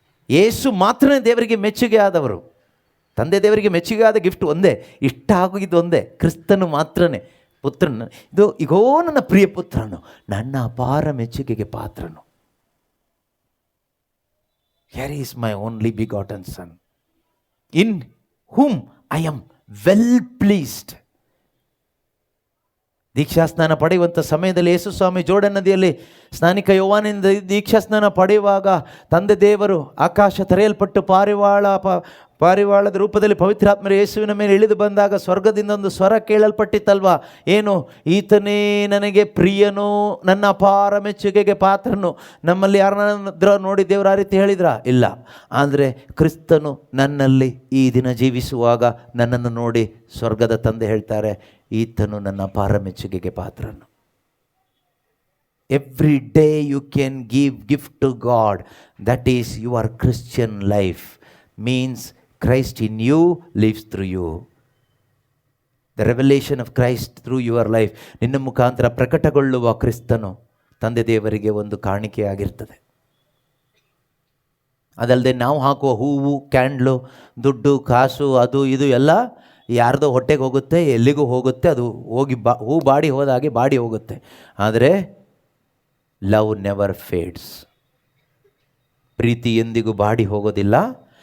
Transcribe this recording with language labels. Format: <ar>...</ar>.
<kn>ಯೇಸು ಮಾತ್ರನೇ ದೇವರಿಗೆ ಮೆಚ್ಚುಗೆ ಆದವರು. ತಂದೆ ದೇವರಿಗೆ ಮೆಚ್ಚುಗೆ ಆದ ಗಿಫ್ಟ್ ಒಂದೇ, ಇಷ್ಟ ಆಗೋಗಿದ್ದು ಒಂದೇ, ಕ್ರಿಸ್ತನು ಮಾತ್ರನೇ. ಪುತ್ರನ ಇದು ಈಗೋ ನನ್ನ ಪ್ರಿಯ ಪುತ್ರನು, ನನ್ನ ಅಪಾರ ಮೆಚ್ಚುಗೆಗೆ ಪಾತ್ರನು.</kn> <en>Here is my only begotten son, in whom I am well pleased.</en> <kn>ದೀಕ್ಷಾಸ್ನಾನ ಪಡೆಯುವಂಥ ಸಮಯದಲ್ಲಿ ಯೇಸು ಸ್ವಾಮಿ ಜೋರ್ಡನ್ ನದಿಯಲ್ಲಿ ಸ್ನಾನಿಕ ಯೋವಾನನಿಂದ ದೀಕ್ಷಾಸ್ನಾನ ಪಡೆಯುವಾಗ ತಂದೆ ದೇವರು ಆಕಾಶ ತೆರೆಯಲ್ಪಟ್ಟು ಪಾರಿವಾಳದ ರೂಪದಲ್ಲಿ ಪವಿತ್ರಾತ್ಮರು ಯೇಸುವಿನ ಮೇಲೆ ಇಳಿದು ಬಂದಾಗ ಸ್ವರ್ಗದಿಂದ ಒಂದು ಸ್ವರ ಕೇಳಲ್ಪಟ್ಟಿತ್ತಲ್ವ, ಏನು? ಈತನೇ ನನಗೆ ಪ್ರಿಯನು, ನನ್ನ ಅಪಾರ ಮೆಚ್ಚುಗೆಗೆ ಪಾತ್ರನು. ನಮ್ಮಲ್ಲಿ ಯಾರನ್ನಾದ್ರೂ ನೋಡಿ ದೇವರು ಆ ರೀತಿ ಹೇಳಿದ್ರ? ಇಲ್ಲ. ಆದರೆ ಕ್ರಿಸ್ತನು ನನ್ನಲ್ಲಿ ಈ ದಿನ ಜೀವಿಸುವಾಗ ನನ್ನನ್ನು ನೋಡಿ ಸ್ವರ್ಗದ ತಂದೆ ಹೇಳ್ತಾರೆ, ಈತನು ನನ್ನ ಅಪಾರ ಮೆಚ್ಚುಗೆಗೆ ಪಾತ್ರನು.</kn> <en>Every day you can give gift to God. That is your Christian life. Means Christ in you lives through you. The revelation of Christ through your life.</en> <kn>ನಿನ್ನ ಮುಖಾಂತರ ಪ್ರಕಟಗೊಳ್ಳುವ ಕ್ರಿಸ್ತನು ತಂದೆ ದೇವರಿಗೆ ಒಂದು ಕಾಣಿಕೆಯಾಗಿರ್ತದೆ. ಅದಲ್ಲದೆ ನಾವು ಹಾಕುವ ಹೂವು, ಕ್ಯಾಂಡ್ಲು, ದುಡ್ಡು, ಕಾಸು, ಅದು ಇದು ಎಲ್ಲ ಯಾರ್ದೋ ಹೊಟ್ಟೆಗೆ ಹೋಗುತ್ತೆ, ಎಲ್ಲಿಗೂ ಹೋಗುತ್ತೆ. ಅದು ಹೋಗಿ ಹೂ ಬಾಡಿ ಹೋದಾಗೆ ಬಾಡಿ ಹೋಗುತ್ತೆ. ಆದರೆ</kn> <en>Love never fades.</en> <kn>ಪ್ರೀತಿ ಎಂದಿಗೂ ಬಾಡಿ ಹೋಗೋದಿಲ್ಲ.</kn>